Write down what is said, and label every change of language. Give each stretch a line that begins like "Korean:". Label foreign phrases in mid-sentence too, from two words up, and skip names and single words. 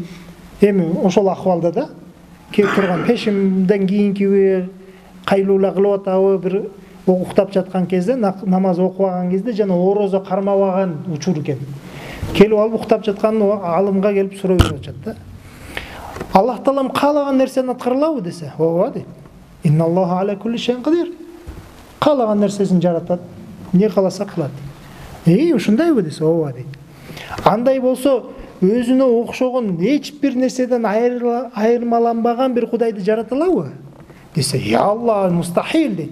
Kyrgyz: Эми ошол акыбалда да келип турган пешимден кийинки кайлуула кылып атабы, бир уктап жаткан кезде, намаз окубаган кезде жана орозо кармабаган учур экен. Келип алып уктап жаткан алымга келип суроо берип атат да. Аллах Таалам каалаган нерсени аткарылабы десе, ооба дейт.
Arabic: إن الله على كل شيء قدير.
Kyrgyz: Каалаган нерсесин жаратат, не кааласа кылат. Ушундайбы десе, ооба дейт. Андай болсо өзүнө окшогон эч бир нерседен айырмаланбаган бир Кудайды жарата алабы десе, я Аллах, мустахил дейт.